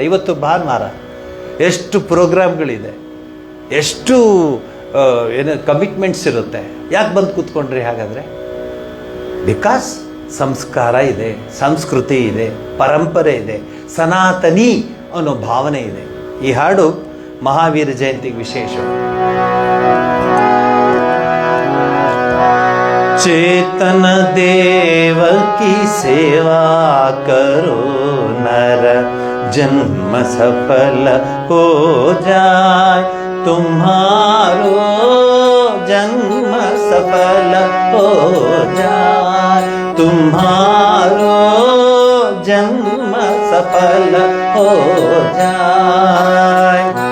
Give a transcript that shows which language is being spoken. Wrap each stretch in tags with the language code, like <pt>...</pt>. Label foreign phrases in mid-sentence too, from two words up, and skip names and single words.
<kn>ಇವತ್ತು ಭಾನುವಾರ ಎಷ್ಟು ಪ್ರೋಗ್ರಾಮ್ಗಳಿದೆ, ಎಷ್ಟು ಏನು ಕಮಿಟ್ಮೆಂಟ್ಸ್ ಇರುತ್ತೆ. ಯಾಕೆ ಬಂದು ಕೂತ್ಕೊಂಡ್ರಿ ಹಾಗಾದರೆ? ಬಿಕಾಸ್ ಸಂಸ್ಕಾರ ಇದೆ, ಸಂಸ್ಕೃತಿ ಇದೆ, ಪರಂಪರೆ ಇದೆ, ಸನಾತನಿ ಅನ್ನೋ ಭಾವನೆ ಇದೆ. ಈ ಹಾಡು ಮಹಾವೀರ ಜಯಂತಿಗೆ ವಿಶೇಷ.</kn> <hi>चेतन देव की सेवा करो नर, जन्म सफल हो जाए तुम्हारो, जन्म सफल हो जाए तुम्हारो, जन्म सफल हो जाए।</hi>